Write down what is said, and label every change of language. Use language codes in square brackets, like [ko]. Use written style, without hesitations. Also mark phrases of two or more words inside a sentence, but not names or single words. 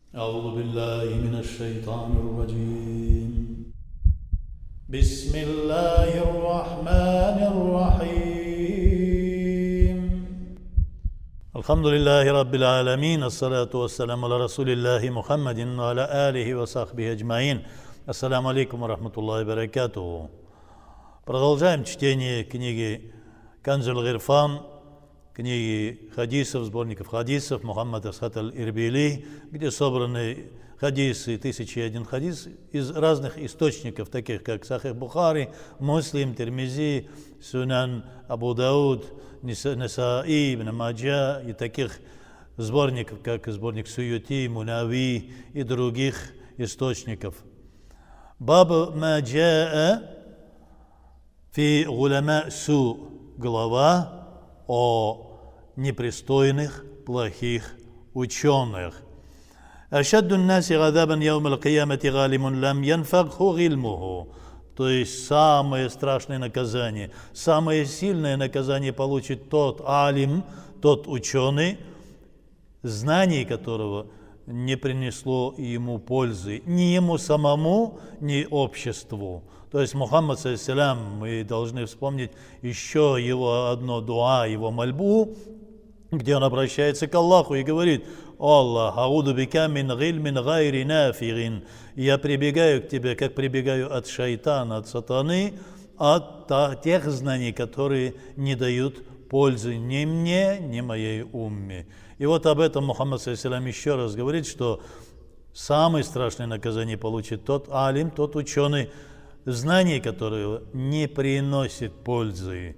[ar] أعوذ بالله من الشيطان الرجيم بسم الله الرحمن الرحيم الحمد لله رب العالمين الصلاة والسلام على رسول الله محمد وعلى آله وصحبه أجمعين. السلام عليكم ورحمة الله وبركاته. [ru] Продолжаем чтение книги Канзуль Гирфан, книги хадисов, сборников хадисов Мухаммад Асхат аль-Ирбили, где собраны хадисы, 1001 хадис из разных источников, таких как Сахих Бухари, Муслим, Тирмизи, Сунан Абу Дауд, Насаи, Ибн Маджа, и таких сборников, как сборник Суюти, Мунави и других источников. [ar] باب ما جاء في علماء السوء, [ru] глава о непристойных, плохих ученых. [ar] أشد الناس غضبا يوم القيامة غالم لم ينفعه علمه. [ru] То есть самое страшное наказание, самое сильное наказание получит тот алим, тот ученый, знание которого не принесло ему пользы ни ему самому, ни обществу. То есть Мухаммад, саллиллаху, мы должны вспомнить еще его одно дуа, его мольбу, где он обращается к Аллаху и говорит: «О Аллах, [ar] أعوذ بك من علم غير نافع». [ru] Я прибегаю к тебе, как прибегаю от шайтана, от сатаны, от тех знаний, которые не дают пользы ни мне, ни моей умме. И вот об этом Мухаммад, саллиллаху, еще раз говорит, что самое страшное наказание получит тот алим, тот ученый, знание которого не приносит пользы.